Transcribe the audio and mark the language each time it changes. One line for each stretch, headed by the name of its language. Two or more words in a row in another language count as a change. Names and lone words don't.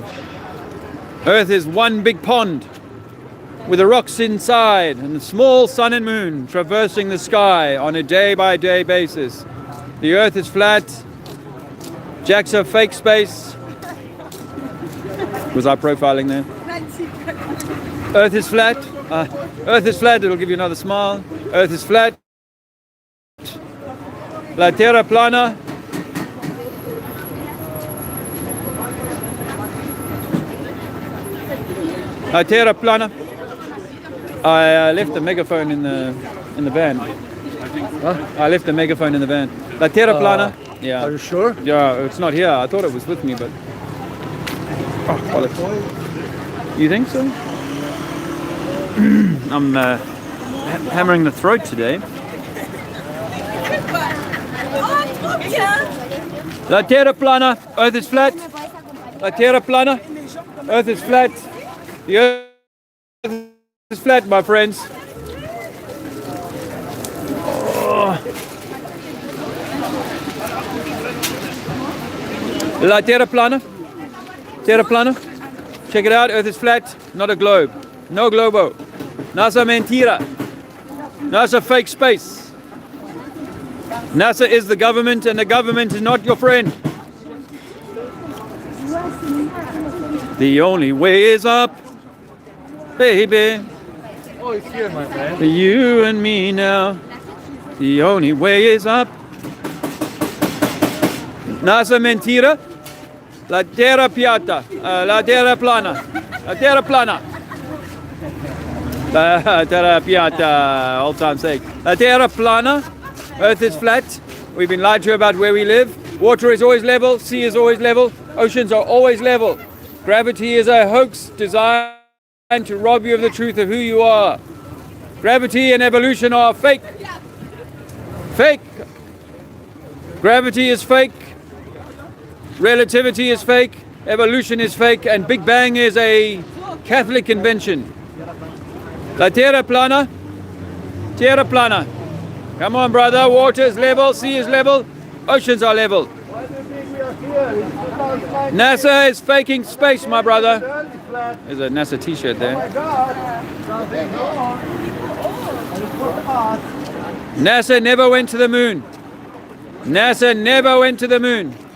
English: Earth is one big pond with the rocks inside and the small sun and moon traversing the sky on a day-by-day basis. The earth is flat. Jack's a fake space. Was I profiling there? Earth is flat. Earth is flat. It'll give you another smile. Earth is flat.
Catalan: La terra plana. La terra plana.
English: I left the megaphone in the van. I left the megaphone in the van.
Catalan: La terra plana.
English: Are Yeah. you sure? Yeah, it's not here. I thought it was with me, but. Oh, bollocks. You think so? I'm hammering the throat today.
Catalan: La terra plana.
English: Earth is flat.
Catalan: La terra plana.
English: Earth is flat. The earth is flat, my friends.
Catalan: Oh. La terra plana. Terra plana.
English: Check it out. Earth is flat, not a globe.
Spanish: No globo. NASA mentira. NASA
English: fake space. NASA is the government and the government is not your friend. The only way is up, baby. Oh, it's here, my friend. You and me now. The only way is up.
Italian: NASA mentira. La terra piatta.
Catalan: La terra plana. La terra plana.
Italian: La terra piatta.
English: Old time sake.
Catalan: La terra plana.
English: Earth is flat. We've been lied to about where we live. Water is always level. Sea is always level. Oceans are always level. Gravity is a hoax designed to rob you of the truth of who you are. Gravity and evolution are fake. Fake. Gravity is fake. Relativity is fake. Evolution is fake. And Big Bang is a Catholic invention.
Spanish: La Tierra plana. Tierra plana.
English: Come on, brother. Water is level. Sea is level. Oceans are level. Why do you think we are here? It's about like NASA is faking space, my brother. earth is flat. There's a NASA t-shirt Oh there. my God. Something wrong. And it's for us. NASA never went to the moon. NASA never went to the moon.